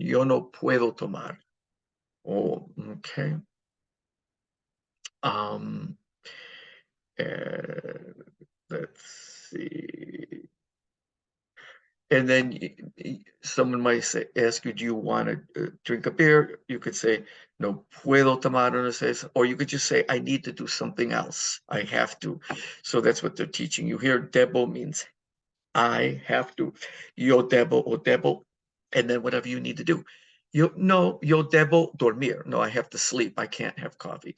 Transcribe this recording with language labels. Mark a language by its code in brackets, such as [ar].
[es] Yo no puedo tomar. [en] Oh, okay. Um, uh, let's see. And then someone might ask you, do you want to drink a beer? You could say, [es] no puedo tomar una cerveza. [en] Or you could just say, I need to do something else. I have to. So that's what they're teaching you here. Debo means I have to. Yo debo or debo. And then whatever you need to do. [es] Yo debo dormir. [en] No, I have to sleep. I can't have coffee.